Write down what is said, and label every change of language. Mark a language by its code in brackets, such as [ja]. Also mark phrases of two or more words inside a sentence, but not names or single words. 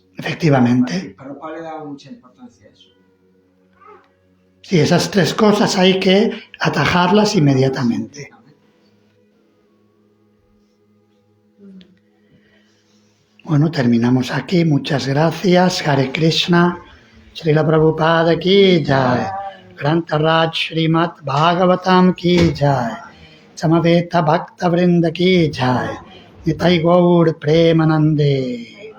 [es] Efectivamente. Prabhupada le daba mucha importancia a eso. Sí, esas tres cosas hay que atajarlas inmediatamente. Bueno, terminamos aquí. Muchas gracias. Hare Krishna. [hi] श्रील प्रभुपाद की जय। ग्रन्थ राज श्रीमद् भागवतम् की जय. समवेत भक्त वृन्द की जय. [bn] নিতাই গৌর প্রেমানন্দে.